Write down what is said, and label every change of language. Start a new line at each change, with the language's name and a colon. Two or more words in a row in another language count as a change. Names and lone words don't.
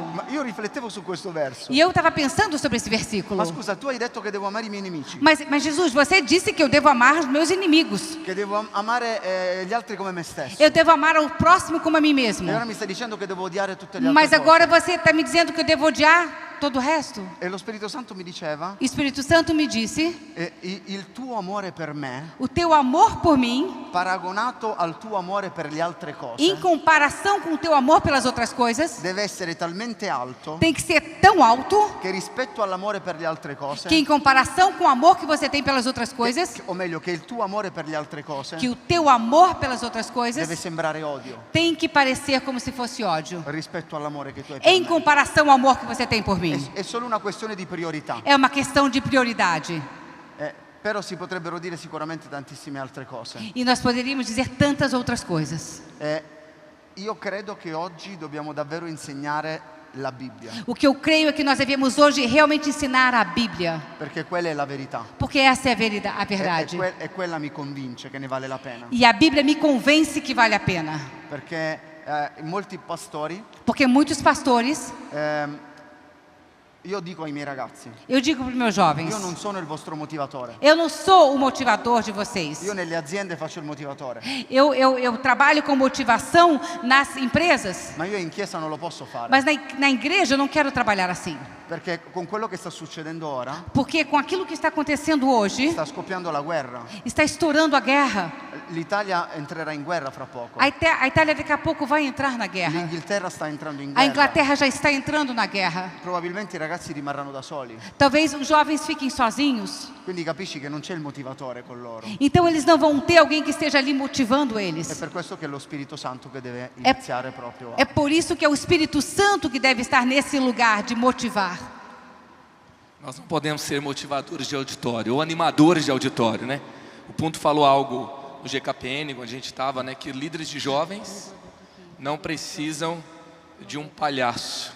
Italian: Ma io riflettevo su questo verso.
Portuguese: E eu estava pensando sobre esse versículo.
Italian: Ma scusa, tu hai detto che devo amare i miei nemici,
Portuguese: Mas Jesus, você disse que eu devo amar os meus inimigos.
Italian: che devo amare gli altri come me stesso.
Portuguese: Eu devo amar o próximo como a mim mesmo.
Italian: E ora mi stai dicendo che devo odiare tutte le altre
Portuguese: Mas
Italian: cose.
Portuguese: agora você está me dizendo que eu devo odiar todo o resto?
Italian: E lo Spirito Santo mi diceva:
Portuguese: O Espírito Santo me disse,
Italian: il tuo amore per me,
Portuguese: o teu amor por mim,
Italian: paragonato al tuo amore per le altre cose,
Portuguese: em comparação com o teu amor pelas outras coisas,
Italian: deve essere talmente alto
Portuguese: tem que ser tão alto
Italian: che rispetto all'amore per le altre cose,
Portuguese: que em comparação com o amor que você tem pelas outras coisas,
Italian: o meglio che il tuo amore per le altre cose
Portuguese: que o teu amor pelas outras
Italian: deve
Portuguese: coisas
Italian: sembrare odio
Portuguese: tem que parecer como se fosse ódio,
Italian: rispetto all'amore che tu hai per
Portuguese: em
Italian: me.
Portuguese: comparação ao amor que você tem por mim.
Italian: È solo una questione di priorità.
Portuguese: É uma questão de prioridade.
Italian: Però si potrebbero dire sicuramente tantissime altre cose.
Portuguese: E nós poderíamos dizer tantas outras coisas.
Italian: Io credo che oggi dobbiamo davvero insegnare la Bibbia,
Portuguese: O que eu creio é que nós devemos hoje realmente ensinar a Bíblia,
Italian: perché quella è la verità.
Portuguese: porque essa é a
Italian: E
Portuguese: verdade.
Italian: quella mi convince che ne vale la pena.
Portuguese: E a Bíblia me convence que vale a pena.
Italian: Perché molti pastori
Portuguese: Porque muitos pastores
Italian: Io dico ai miei ragazzi,
Portuguese: Eu digo para os meus jovens,
Italian: io non sono il vostro motivatore.
Portuguese: eu não sou o motivador de vocês.
Italian: Io nelle aziende faccio il motivatore,
Portuguese: Eu trabalho com motivação nas empresas,
Italian: ma io in chiesa non lo posso fare.
Portuguese: mas na igreja eu não quero trabalhar assim.
Italian: Perché con quello che sta succedendo ora,
Portuguese: Porque com aquilo que está acontecendo hoje,
Italian: sta scoppiando la guerra.
Portuguese: está estourando a guerra.
Italian: L'Italia entrerà in guerra fra poco.
Portuguese: A Itália daqui a pouco vai entrar na guerra.
Italian: L'Inghilterra sta entrando in
Portuguese: A
Italian: guerra.
Portuguese: Inglaterra já está entrando na guerra.
Italian: Probabilmente i ragazzi rimarranno da soli.
Portuguese: Talvez os jovens fiquem sozinhos.
Italian: Quindi capisci che non c'è il motivatore con loro.
Portuguese: Então eles não vão ter alguém que esteja ali motivando
Italian: È
Portuguese: eles.
Italian: per questo che è lo Spirito Santo che deve iniziare proprio
Portuguese: É por isso que é o Espírito Santo que deve estar nesse lugar de motivar. Nós não podemos ser motivadores de auditório ou animadores de auditório, né? O Punto falou algo no GKPN, quando a gente estava, né? Que líderes de jovens não precisam de um palhaço.